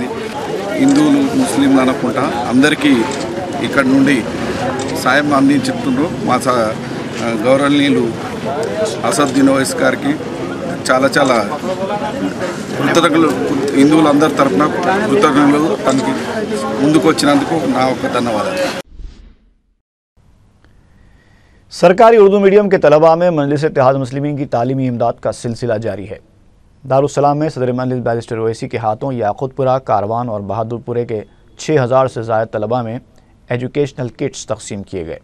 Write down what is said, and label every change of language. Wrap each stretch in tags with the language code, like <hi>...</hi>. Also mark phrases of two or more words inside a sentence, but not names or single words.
<te>హిందువులు ముస్లింలు అనుకుంటా అందరికీ ఇక్కడ నుండి సాయం అందించుతున్నారు। మా గౌరవనీయులు అసదుద్దీన్ ఓవైసీ గారికి చాలా చాలా కృతజ్ఞతలు, హిందువులందరి తరఫున కృతజ్ఞతలు। తనకి ముందుకు వచ్చినందుకు నా ఒక ధన్యవాదాలు।</te> <ur>سرکاری اردو میڈیم کے طلباء میں مجلس اتحاد مسلمین کی تعلیمی امداد کا سلسلہ جاری ہے۔ دارالسلام میں صدر مجلس بیرسٹر اویسی کے ہاتھوں یاقوت پورہ، کاروان اور بہادر پورے کے 6000 سے زائد طلباء میں</ur> <en>educational kits</en> <ur>تقسیم کیے گئے۔</ur>